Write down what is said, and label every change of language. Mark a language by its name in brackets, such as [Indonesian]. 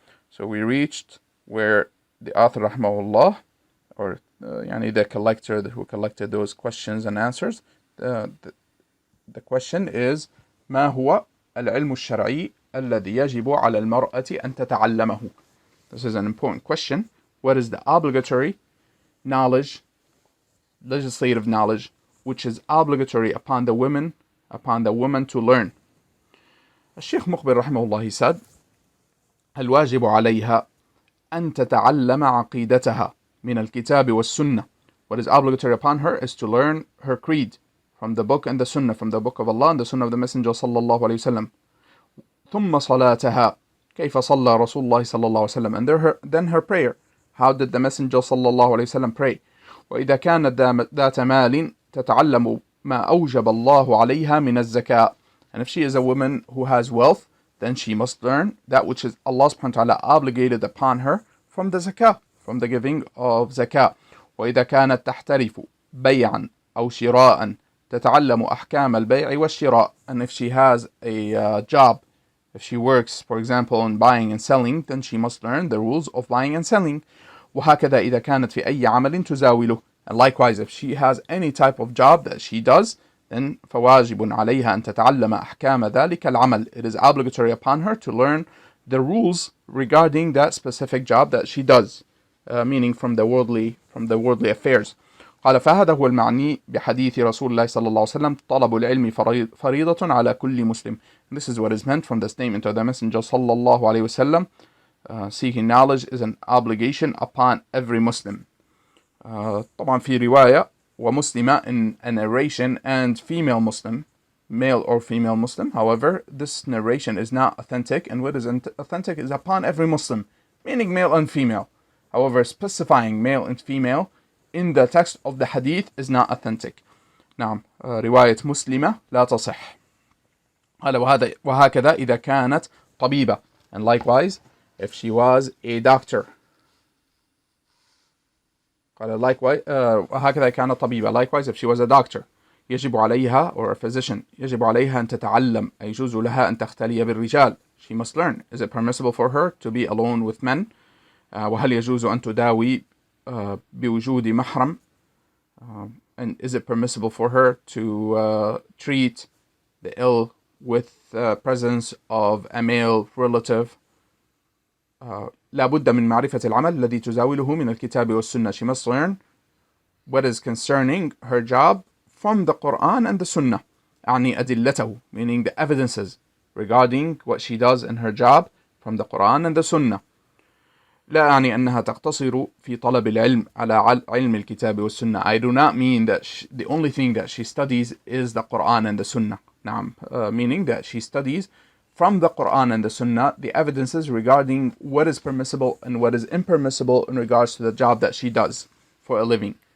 [English] So we reached where the author rahimahullah, or the collector who collected those questions and answers, the question is [Arabic] ما هو العلم الشرعي الذي يجب على المرأة أن تتعلمه. [English] This is an important question. What is the obligatory knowledge, legislative knowledge, which is obligatory upon the woman to learn? [Arabic] الشيخ مقبل رحمه الله, [English] he said, [Arabic] الواجب عليها أن تتعلم عقيدتها من الكتاب والسنة. [English] What is obligatory upon her is to learn her creed from the book and the sunnah, from the book of Allah and the sunnah of the Messenger صلى الله عليه وسلم. [Arabic] ثم صلاتها كيف صلى رسول الله صلى الله عليه وسلم. [English] And then her prayer. How did the Messenger صلى الله عليه وسلم pray? [Arabic] وإذا كانت ذات مال تتعلم ما أوجب الله عليها من الزكاة. [English] And if she is a woman who has wealth, then she must learn that which is Allah subhanahu wa ta'ala obligated upon her from the zakah, from the giving of zakah. [Arabic] وإذا كانت تحترف بيعا أو شراء تتعلم أحكام البيع والشراء. [English] And if she has a job, if she works, for example, in buying and selling, then she must learn the rules of buying and selling. [Arabic] وهكذا إذا كانت في أي عمل تزاوله. [English] And likewise, if she has any type of job that she does, then [Arabic] فواجب عليها أن تتعلم أحكام ذلك العمل. [English] It is obligatory upon her to learn the rules regarding that specific job that she does, meaning from the worldly affairs. [Arabic] قال فهذا هو المعني بحديث رسول الله صلى الله عليه وسلم طلب العلم فريضة على كل مسلم. [English] This is what is meant from the statement of the Messenger صلى الله عليه وسلم. Seeking knowledge is an obligation upon every Muslim. [Arabic] طبعا في رواية ومسلمة, [English] in a narration, and female Muslim, male or female Muslim. However, this narration is not authentic, and what is authentic is upon every Muslim, meaning male and female. However, specifying male and female in the text of the hadith is not authentic. [Arabic] نعم, رواية مسلمة لا تصح. قال وهكذا إذا كانت طبيبة. [English] And likewise, if she was a doctor. [Arabic] قال [English] likewise [Arabic] وهكذا كانت طبيبة. [English] Likewise, if she was a doctor. [Arabic] يجب عليها, [English] or a physician, [Arabic] يجب عليها أن تتعلم, يجوز لها أن تختلي بالرجال. [English] She must learn. Is it permissible for her to be alone with men? [Arabic] وهل يجوز أن تداوي بوجود محرم? [English] And is it permissible for her to treat the ill with presence of a male relative? [Arabic] لا بد من معرفة العمل الذي تزاوله من الكتاب والسنة. [English] She must learn what is concerning her job from the Quran and the Sunnah. [Arabic] أعني أدلته, [English] meaning the evidences regarding what she does in her job from the Quran and the Sunnah. [Arabic] لا أعني أنها تقتصر في طلب العلم على علم الكتاب والسنة. [English] I do not mean that the only thing that she studies is the Quran and the Sunnah. [Arabic] نعم, [English] meaning that she studies from the Quran and the Sunnah the evidences regarding what is permissible and what is impermissible in regards to the job that she does for a living.